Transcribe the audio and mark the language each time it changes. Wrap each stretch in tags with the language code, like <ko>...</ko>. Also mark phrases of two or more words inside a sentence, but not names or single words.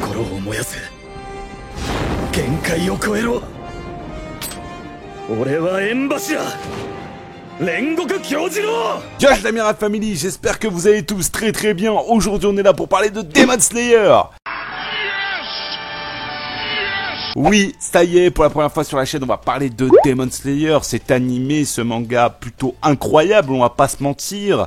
<ja>を燃やせ。限界を超えろ。俺は縁柱煉獄杏寿郎。</ja> <fr>Yo la Mirad Family, j'espère que vous allez tous très bien. Aujourd'hui on est là pour parler de Demon Slayer. Oui, ça y est, pour la première fois sur la chaîne, on va parler de Demon Slayer, cet animé, ce manga plutôt incroyable, on va pas se mentir.</fr>